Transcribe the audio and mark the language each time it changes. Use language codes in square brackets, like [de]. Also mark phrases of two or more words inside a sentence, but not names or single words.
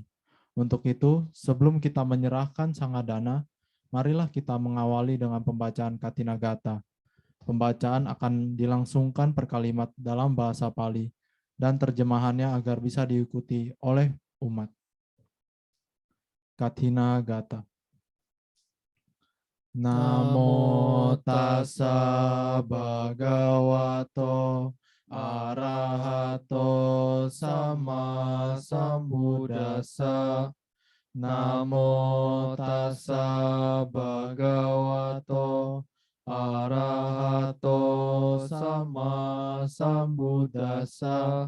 [id] Untuk itu, sebelum kita menyerahkan Sanghadana, marilah kita mengawali dengan pembacaan Katina Gata. Pembacaan akan dilangsungkan per kalimat dalam bahasa Pali dan terjemahannya agar bisa diikuti oleh umat. Katina Gata. [pi] Namo tassa bhagavato arahato sama sambuddhassa. Namo tassa bhagavato arahato sama sambuddhassa.